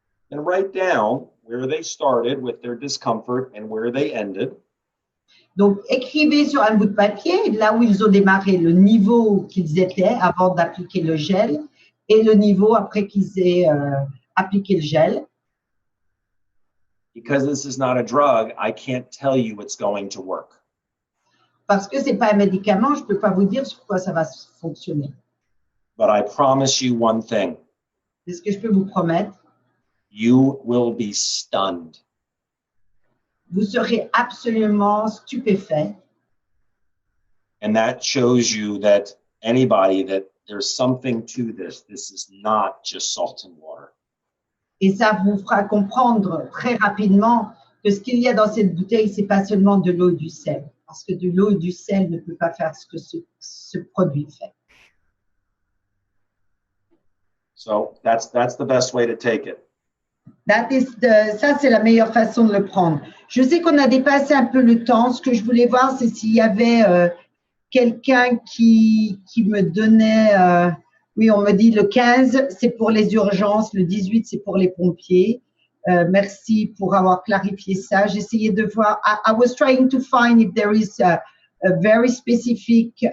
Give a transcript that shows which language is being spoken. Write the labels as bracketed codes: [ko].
[en] And write down where they started with their discomfort and where they ended. [fr] Donc, écrivez sur un bout de papier là où ils ont démarré, le niveau qu'ils étaient avant d'appliquer le gel et le niveau après qu'ils aient appliqué le gel. [en] Because this is not a drug, I can't tell you it's going to work. [fr] Parce que ce n'est pas un médicament, je ne peux pas vous dire sur quoi ça va fonctionner. [en] But I promise you one thing. [fr] C'est ce que je peux vous promettre. [en] You will be stunned. [fr] Vous serez absolument stupéfait. [en] And that shows you that there's something to this. This is not just salt and water. [fr] Et ça vous fera comprendre très rapidement que ce qu'il y a dans cette bouteille, ce n'est pas seulement de l'eau et du sel. Parce que de l'eau et du sel ne peut pas faire ce que ce produit fait. So that's the best way to take it. Ça, c'est la meilleure façon de le prendre. Je sais qu'on a dépassé un peu le temps. Ce que je voulais voir, c'est s'il y avait quelqu'un qui me donnait... oui, on me dit le 15, c'est pour les urgences. Le 18, c'est pour les pompiers. Merci pour avoir clarifié ça. J'essayais de voir... [en] I was trying to find if there is a very specific...